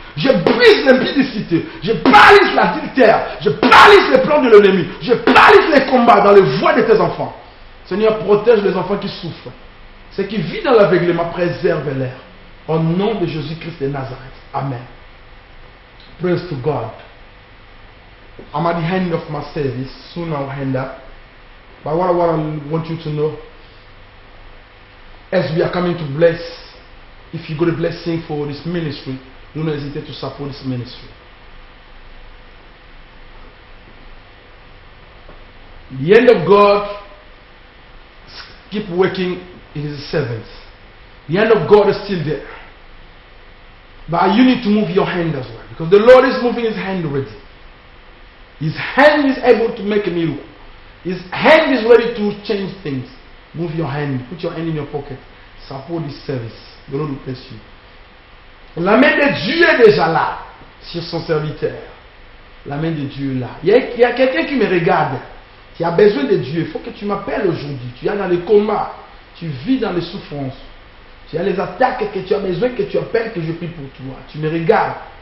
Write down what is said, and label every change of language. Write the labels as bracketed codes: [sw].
[fr] Je brise l'impudicité, je paralyse l'adultère, je paralyse les plans de l'ennemi, je paralyse les combats dans les voies de tes enfants. Seigneur, protège les enfants qui souffrent. Ceux qui vivent dans l'aveuglement, préserve-les. Au nom de Jésus-Christ de Nazareth. [en] Amen. Praise to God. I'm at the end of my service. Soon I'll end up. But what I want you to know, as we are coming to bless, if you got a blessing for this ministry, do not hesitate to support this ministry. The hand of God keep working in His servants. The hand of God is still there. But you need to move your hand as well, because the Lord is moving His hand already. His hand is able to make a miracle. His hand is ready to change things. Move your hand. Put your hand in your pocket. Support this service. The Lord will bless you. [fr] La main de Dieu est déjà là sur son serviteur. La main de Dieu est là. Il y a quelqu'un qui me regarde. Tu as besoin de Dieu. Il faut que tu m'appelles aujourd'hui. Tu es dans les combats. Tu vis dans les souffrances. Tu as les attaques que tu as besoin que tu appelles, que je prie pour toi. Tu me regardes.